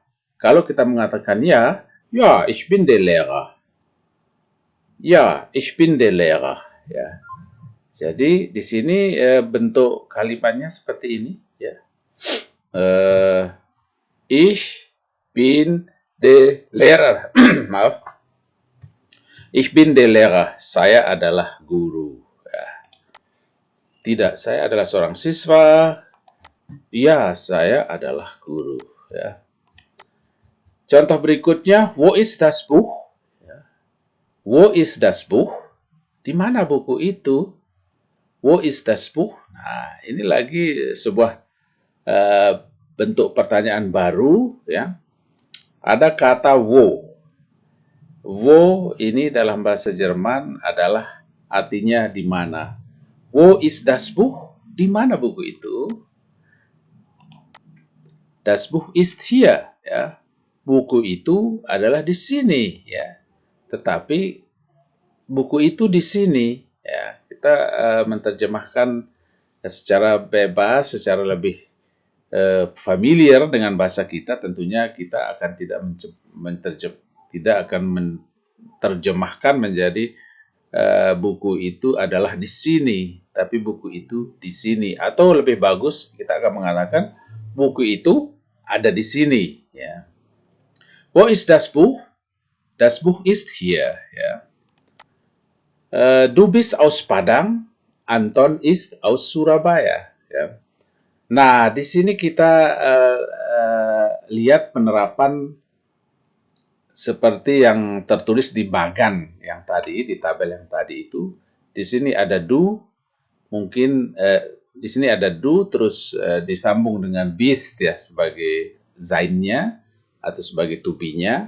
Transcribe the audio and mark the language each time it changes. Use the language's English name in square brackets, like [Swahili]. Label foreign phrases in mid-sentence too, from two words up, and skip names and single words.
[Indonesian] Kalau kita mengatakan ya, [German] ja, ich bin der Lehrer. Ja, ich bin der Lehrer. [Indonesian] Ya. Jadi di sini bentuk kalimatnya seperti ini. Ya. [German] Ich bin der Lehrer. Maaf. Ich bin der Lehrer. [Indonesian] Saya adalah guru. Tidak, saya adalah seorang siswa. Ya, saya adalah guru. Ya. Contoh berikutnya, [German] wo ist das Buch? Ya. Wo ist das Buch? [Indonesian] Di mana buku itu? [German] Wo ist das Buch? [Indonesian] Nah, ini lagi sebuah bentuk pertanyaan baru. Ya. Ada kata wo. Wo ini dalam bahasa Jerman adalah artinya di mana. [German] Wo ist das Buch? [Indonesian] Di mana buku itu? [German] Das Buch ist hier. [Indonesian] Ya. Buku itu adalah di sini. Ya. Tetapi buku itu di sini. Ya. Kita menerjemahkan secara bebas, secara lebih familiar dengan bahasa kita. Tentunya kita akan tidak akan menerjemahkan menjadi buku itu adalah di sini, tapi buku itu di sini. Atau lebih bagus, kita akan mengatakan buku itu ada di sini. Ya. [German] Wo ist das Buch? Das Buch ist hier. Ya. Du bist aus Padang, Anton ist aus Surabaya. [Indonesian] Ya. Nah, di sini kita lihat penerapan seperti yang tertulis di bagan yang tadi, di tabel yang tadi itu. Di sini ada du, mungkin di sini ada du, terus disambung dengan bist ya sebagai zainnya atau sebagai tubinya.